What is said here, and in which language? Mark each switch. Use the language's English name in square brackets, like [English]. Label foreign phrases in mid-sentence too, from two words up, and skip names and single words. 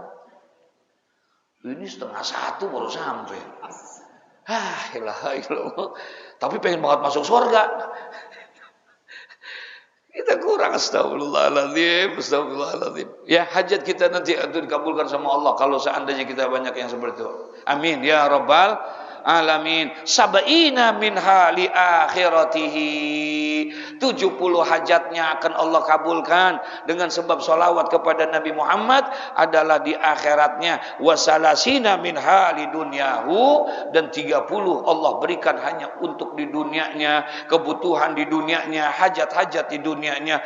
[Indonesian] Ini 12:30 baru sampai. [Arabic] إله إلا الله. [Indonesian] Tapi pengen banget masuk surga. Kita kurang, astagfirullahaladzim. Ya, hajat kita nanti itu dikabulkan sama Allah kalau seandainya kita banyak yang seperti itu. [Arabic] آمين يا رب العالمين سبعين منها لآخرته. [Indonesian] 70 hajatnya akan Allah kabulkan dengan sebab salawat kepada Nabi Muhammad adalah di akhiratnya. [Arabic] وثلاثين منها لدنياه, [Indonesian] dan 30 Allah berikan hanya untuk di dunianya, kebutuhan di dunianya, hajat-hajat di dunianya.